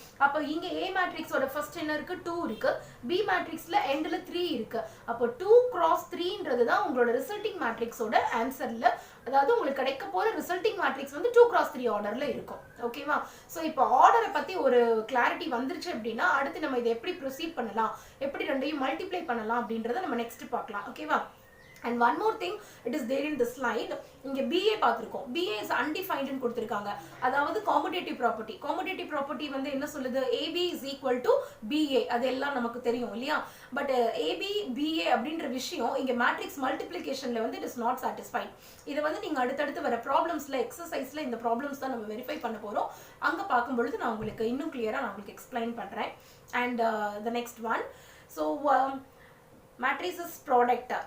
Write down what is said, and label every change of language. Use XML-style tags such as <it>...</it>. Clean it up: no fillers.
<ta>அப்ப இங்க A மேட்ரிக்ஸோட first என்ன இருக்கு 2 இருக்கு B மேட்ரிக்ஸ்ல எண்ட்ல 3 இருக்கு அப்போ 2 cross 3ன்றது தான் உங்களோட ரிசல்ட்டிங் மேட்ரிக்ஸோட ஆன்சர்ல அதாவது உங்களுக்கு கிடைக்க போற ரிசல்ட்டிங் மேட்ரிக்ஸ் வந்து 2 cross 3 ஆர்டர்ல இருக்கும் ஓகேவா சோ இப்போ ஆர்டரை பத்தி ஒரு கிளாரிட்டி வந்துருச்சு அப்படினா அடுத்து நம்ம இத எப்படி ப்ரோசீட் பண்ணலாம் எப்படி ரெண்டையும் மல்டிப்ளை பண்ணலாம் அப்படின்றத நம்ம நெக்ஸ்ட் பார்க்கலாம் ஓகேவா</ta> <en>And one more thing, it is there in the slide.</en> <ta>இங்க BA பார்த்திருக்கோம்.</ta> <en>BA is undefined</en> <ta>ன்னு கொடுத்திருக்காங்க. அதாவது</ta> <en>commutative property. Commutative property</en> <ta>வந்து என்ன சொல்லுது?</ta> <en>AB is equal to BA.</en> <ta>அது எல்லாம் நமக்கு தெரியும் இல்லையா? பட் AB BA அப்படின்ற விஷயம் இங்க மேட்ரிக்ஸ் மல்டிப்ளிகேஷன்ல வந்து</ta> <en>it is not satisfied.</en> <ta>இது வந்து நீங்க அடுத்தடுத்து வர ப்ராப்ளம்ஸ்ல எக்ஸசைஸ்ல இந்த ப்ராப்ளம்ஸ் தான் நம்ம வெரிஃபை பண்ண போறோம். அங்க பார்க்கும் பொழுது நான் உங்களுக்கு இன்னும் கிளியரா நான் உங்களுக்கு எக்ஸ்பிளைன் பண்றேன்.</ta> <en>And the next one, so matrices product.</en>